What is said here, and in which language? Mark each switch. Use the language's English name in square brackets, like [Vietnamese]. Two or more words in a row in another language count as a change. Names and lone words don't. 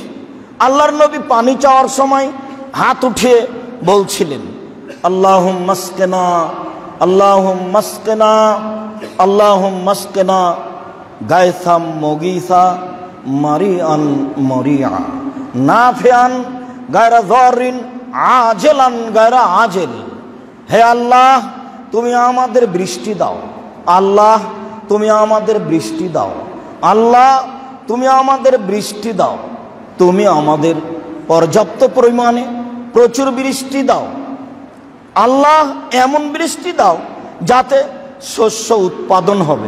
[Bangla] আল্লাহর নবী পানি চাওয়ার সময় হাত উঠিয়ে বলছিলেন, [Arabic] اللهم اسقنا، اللهم اسقنا، اللهم اسقنا غيثا مغيثا مريئا مريعا نافعا غير ضار عاجلا غير آجل. [Bangla] হে আল্লাহ, তুমি আমাদের বৃষ্টি দাও। আল্লাহ, তুমি আমাদের বৃষ্টি দাও। আল্লাহ, তুমি আমাদের বৃষ্টি দাও। তুমি আমাদের পর্যাপ্ত পরিমাণে প্রচুর বৃষ্টি দাও। আল্লাহ, এমন বৃষ্টি দাও যাতে শস্য উৎপাদন হবে।